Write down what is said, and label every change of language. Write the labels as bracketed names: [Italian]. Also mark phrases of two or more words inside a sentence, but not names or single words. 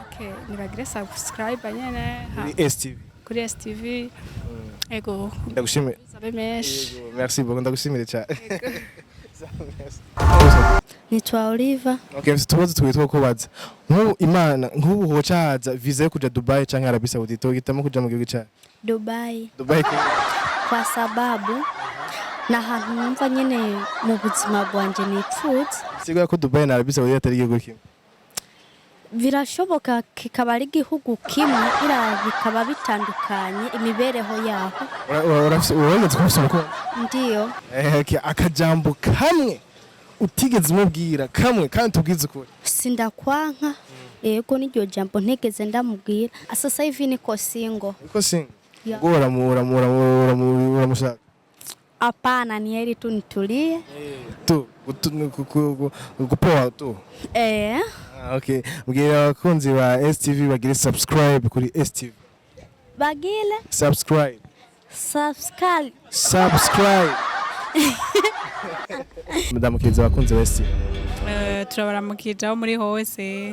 [Rundi] Okay, nibagire subscribe nyene kuri STV. Ego. Ndagushimira. Sabe mesh. Ego, [French] merci beaucoup, [Rundi] ndagushimira cyane. Nitwa Oliver. Okay, tubaze twitwa kubaza. Nk'ubu Imana nk'ubu hocaza visa yo kuja Dubai canke Arabie Saoudite uhitamo kuja mu gihugu cyawe? Dubai. Dubai Kwa sababu na hantu numva nyene mu buzima bwanje nipfutse. Siga ko Dubai na Arabie Saoudite atari igihugu kimwe. Birashoboka kikaba ari igihugu kimwe ira bikaba bitandukanye imibereho yaho. Urageze kubisoma ko? [Swahili] Ndiyo. [Rundi] Okay, akajambo kamwe utigeze umubwira kamwe kandi tubwize ukuri. Sindakwanka. Ego niryo jambo ntegeze ndamubwira. [Swahili] Sasa hivi niko single. Niko single. [Rundi] Ngora mushaka. [Swahili] Hapana, ni heri tu nitulie. Kupoa tu. [Rundi] Okay. Mbwira abakunzi ba STV bagire subscribe kuri STV. Bagile? Subscribe. Mudamukiza abakunzi ba STV. Turabaramukija muri hose.